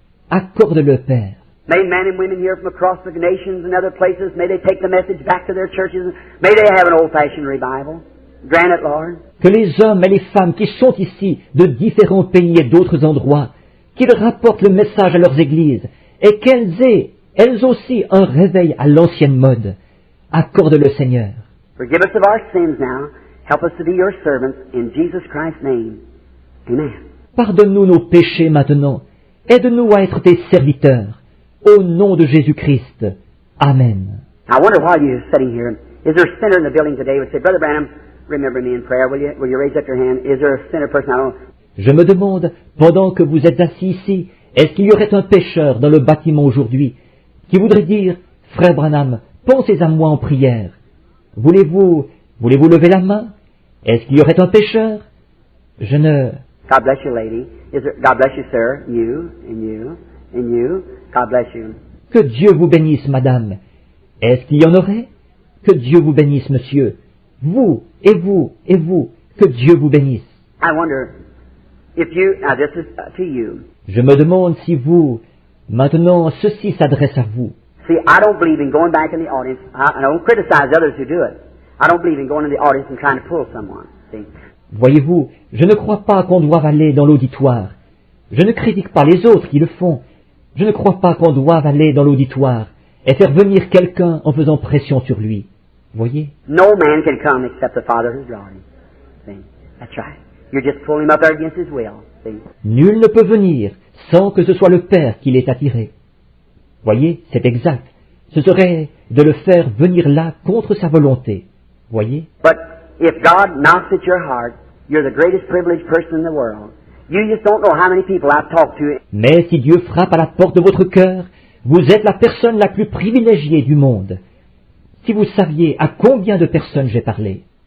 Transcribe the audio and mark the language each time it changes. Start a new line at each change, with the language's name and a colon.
French: Accorde-le, Père.
English: May men and women here from across the nations and other places, may they take the message back to their churches. May they have an old-fashioned revival. Grant it, Lord.
French: Que les hommes et les femmes qui sont ici de différents pays et d'autres endroits, qu'ils rapportent le message à leurs églises, et qu'elles aient elles aussi un réveil à l'ancienne mode. Accorde-le, Seigneur.
English: Forgive us of our sins now. Help us to be your servants in Jesus Christ's name. Amen.
French: Pardonne-nous nos péchés maintenant. Aide-nous à être tes serviteurs. Au nom de Jésus-Christ. Amen.
English: I wonder while you're sitting here, is there a sinner in the building today who would say, Brother Branham, remember me in prayer, will you? Will you raise up your hand? Is there a sinner person? I don't know.
French: Je me demande, pendant que vous êtes assis ici, est-ce qu'il y aurait un pécheur dans le bâtiment aujourd'hui qui voudrait dire, Frère Branham, pensez à moi en prière. Voulez-vous lever la main? Est-ce qu'il y aurait un pécheur? Je ne...
English: God bless you, lady. God bless you, sir. You, and you, and you. God bless you.
French: Que Dieu vous bénisse, madame. Est-ce qu'il y en aurait? Que Dieu vous bénisse, monsieur. Vous, et vous, et vous. Que Dieu vous bénisse.
English: I wonder if you, now this is to you.
French: Je me demande si vous, maintenant, ceci s'adresse à vous.
English: See, I don't believe in going back in the audience. I don't criticize others who do it. I don't believe in going in the audience and trying to pull someone. See?
French: Voyez-vous, je ne crois pas qu'on doive aller dans l'auditoire. Je ne critique pas les autres qui le font. Je ne crois pas qu'on doive aller dans l'auditoire et faire venir quelqu'un en faisant pression sur lui. Voyez?
English: No man can come except the Father who's brought him. See? That's right. You're just pulling him up there against his will. See?
French: Nul ne peut venir sans que ce soit le Père qui l'ait attiré. Voyez, c'est exact. Ce serait de le faire venir là contre sa volonté. Voyez?
English: But if God knocks at your heart, you're the greatest privileged person in the world. You just don't know how many people I've talked to.
French: Mais si Dieu frappe à la porte de votre cœur, vous êtes la personne la plus privilégiée du monde. Si vous saviez à combien de personnes j'ai parlé.